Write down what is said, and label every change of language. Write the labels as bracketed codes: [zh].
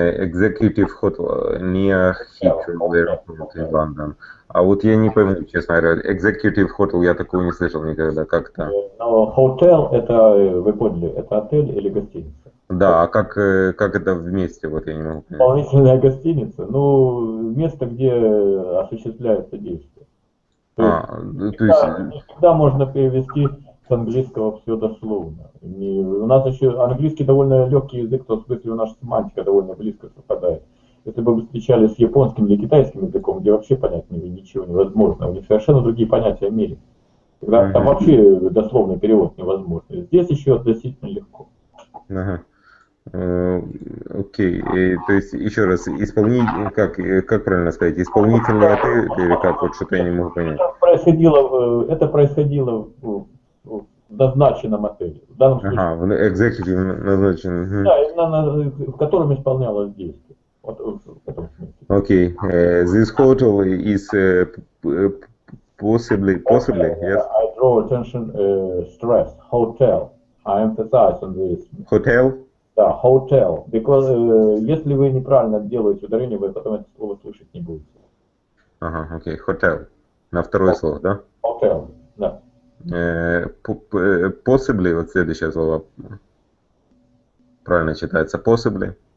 [en] Executive Hotel near Heathrow Airport in London. [ru] А вот я не пойму, честно говоря, Executive Hotel я такого не слышал никогда, как это? Но hotel это, вы поняли, это отель или гостиница? Да, а как это вместе, вот я не могу понять. Исполнительная гостиница, ну, место, где осуществляется действие. То есть не всегда можно перевести с английского все дословно. У нас еще английский довольно легкий язык, в том смысле, наша семантика довольно близко совпадает. Если бы вы встречались с японским или китайским языком, где вообще понять ничего невозможно, у них совершенно другие понятия в мире. Когда там вообще дословный перевод невозможно. Здесь еще относительно легко. Окей, то есть еще раз, как правильно сказать, исполнительный отель или как, вот что-то я не могу понять. Это происходило в назначенном отеле. В данном случае. В executive назначенном. Да, именно в котором исполнялось действие. Вот в этом смысле. [en] Окей, this hotel is possibly, yes? I draw attention, stress, hotel. I emphasize on this. Hotel? [ru] Да, hotel. [en] Because [ru] если вы неправильно делаете ударение, вы потом это слово слышать не будете. Окей, hotel. На второе слово, да? Hotel, да. Possibly, вот следующее слово правильно читается, possibly.